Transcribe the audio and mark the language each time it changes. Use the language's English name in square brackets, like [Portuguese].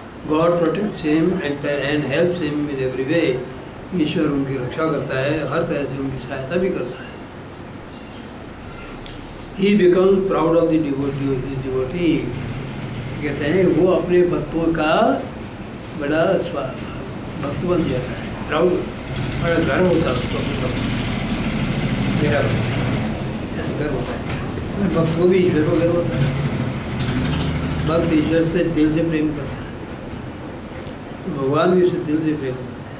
[English] God protects him and helps him in every way. [Hindi] ईश्वर उनकी रक्षा करता है, हर तरह से उनकी सहायता भी करता है। [English] He becomes proud of the devotee, his devotee. [Hindi] कहते हैं वो अपने भक्तों का बड़ा भक्त बन जाता है, प्राउड, बड़ा गर्व होता है उसको अपने भक्त, मेरा भक्त, ऐसा गर्व होता है। और भक्त को भी ईश्वर को गर्व होता है। भक्त ईश्वर से दिल से प्रेम करता है, तो भगवान भी उसे दिल से प्रेम करता है।